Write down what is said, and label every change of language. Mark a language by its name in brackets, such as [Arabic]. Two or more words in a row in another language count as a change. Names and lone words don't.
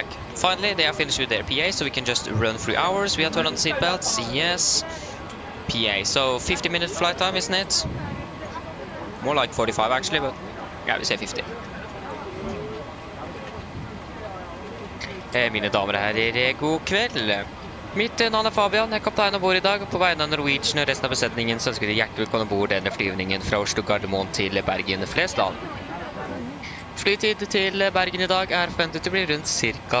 [English] Finally, they are finished with their PA, so we can just run through hours. We have turned on the seatbelts, yes. PA, so 50-minute flight time, isn't it? More like 45 actually, but yeah, we say 50. [Norwegian] Mine damer og herrer, god kveld. Mitt navn er Fabian, jeg er kaptein ombord i dag, og på vegne av Norwegian og resten av besetningen så ønsker vi hjertelig velkommen ombord denne flyvningen fra Oslo Gardermoen til Bergen Flesland. Flytid til Bergen i dag er forventet til å bli rundt ca.